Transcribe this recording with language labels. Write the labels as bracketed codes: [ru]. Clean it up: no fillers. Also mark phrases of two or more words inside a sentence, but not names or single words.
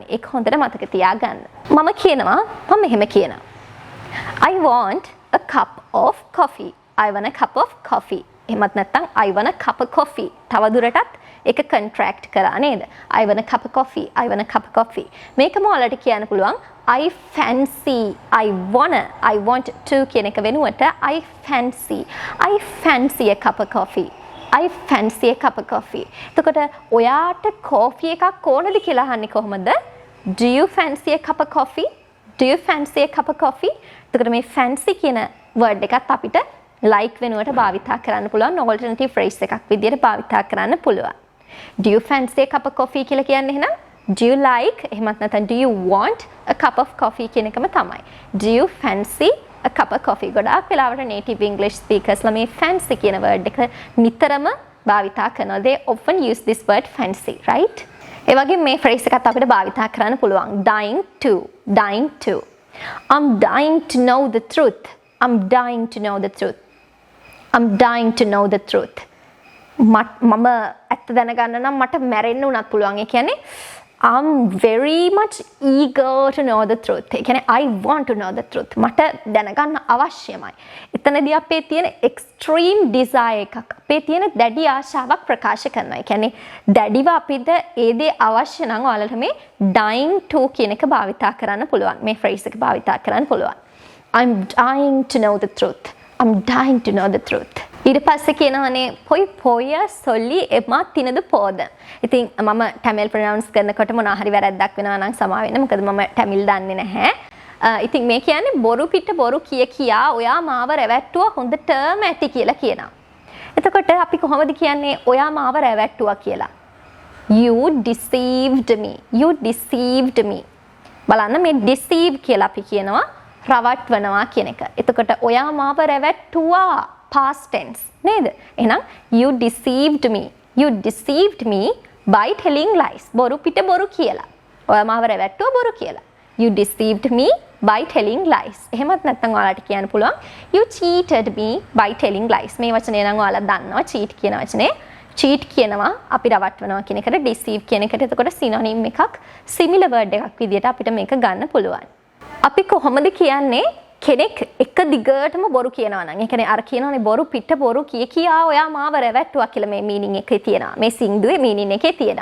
[si] ඒක හොඳට මතක තියාගන්න. මම කියනවා මම මෙහෙම කියනවා. [en] I want a cup of coffee. I want a cup of coffee. [si] එහෙමත් නැත්නම් [en] I want a cup of coffee. [si] තවදුරටත් ඒක contract කරා නේද? [en] I want a cup of coffee. I want a cup of coffee. [si] මේකම ඔයාලට කියන්න පුළුවන් [en] I fancy. I want to [si] කියන එක වෙනුවට [en] I fancy a cup of coffee. I fancy a cup of coffee. [si] එතකොට ඔයාට coffee එකක් ඕනද කියලා අහන්නේ කොහොමද? [en] Do you fancy a cup of coffee? Do you fancy a cup of coffee? [si] එතකොට මේ fancy කියන word එකත් අපිට like වෙනුවට භාවිතා කරන්න පුළුවන් [en] alternative phrase [si] එකක් විදිහට භාවිතා කරන්න පුළුවන්. [en] Do you fancy a cup of coffee [si] කියලා කියන්නේ එහෙනම් [en] do you like [si] එහෙමත් නැත්නම් [en] do you want a cup of coffee [si] කියන එකම තමයි. [en] Do you fancy a cup of coffee? [si] ගොඩාක් වෙලාවට [en] native English speakers [si] ලා මේ fancy කියන word එක නිතරම භාවිතා කරනවා. [en] They often use this word fancy, right? [si] ඒ වගේම මේ phrase එකත් අපිට භාවිතා කරන්න පුළුවන්. [en] Dying to. I'm dying to know the truth. I'm dying to know the truth. I'm dying to know the truth. [si] මම ඇත්ත දැනගන්න නම් මට මැරෙන්න උනත් පුළුවන්. ඒ කියන්නේ [en] I'm very much eager to know the truth. [si] ඒ කියන්නේ [en] I want to know the truth. [si] මට දැනගන්න අවශ්‍යමයි. එතනදී අපේ තියෙන [en] extreme desire [si] එකක්. අපේ තියෙන දැඩි ආශාවක් ප්‍රකාශ කරනවා. ඒ කියන්නේ දැඩිව අපිට ඒ දේ අවශ්‍ය නම් ඔයාලට මේ [en] dying to [si] කියන එක භාවිතා කරන්න පුළුවන්. මේ phrase එක භාවිතා කරන්න පුළුවන්. [en] I'm dying to know the truth. I'm dying to know the truth. [ta] ඊට පස්සේ කියනවානේ பொய் பொய் சொல்லி ஏமா த்தினது போதும். [si] ඉතින් මම [en] Tamil pronounce [si] කරනකොට මොනවා හරි වැරද්දක් වෙනවා නම් සමා වෙන්න. මොකද මම ටැමිල් දන්නේ නැහැ. ඉතින් මේ කියන්නේ බොරු පිට බොරු කියා ඔයා මාව රැවට්ටුවා හොඳටම ඇති කියලා කියනවා. එතකොට අපි කොහොමද කියන්නේ ඔයා මාව රැවට්ටුවා කියලා? [en] You deceived me. You deceived me. [si] බලන්න මේ deceive කියලා අපි කියනවා රවට්වනවා කියන එක. එතකොට ඔයා මාව රැවට්ටුවා [en] past tense [si] නේද? [en] එහෙනම් you deceived me. You deceived me by telling lies. [si] බොරු පිට බොරු කියලා. ඔයා මාව රැවට්ටුවා බොරු කියලා. [en] You deceived me by telling lies. [si] එහෙමත් නැත්නම් ඔයාලට කියන්න පුළුවන් [en] you cheated me by telling lies. [si] මේ වචනේ නම් ඔයාලා දන්නවා cheat කියන වචනේ. cheat කියනවා අපි රවට්වනවා කියන එකට deceive කියන එකට එතකොට synonym එකක් [en] similar word [si] එකක් විදිහට අපිට මේක ගන්න පුළුවන්. අපි කොහොමද කියන්නේ කෙනෙක් එක දිගටම බොරු කියනවා නම් ඒ කියන්නේ අර කියනවානේ බොරු පිට බොරු කියා ඔයා මාව රැවට්ටුවා කියලා මේ මීනින් එකේ තියෙනවා මේ සින්දුවේ මීනින් එකේ තියෙනවා.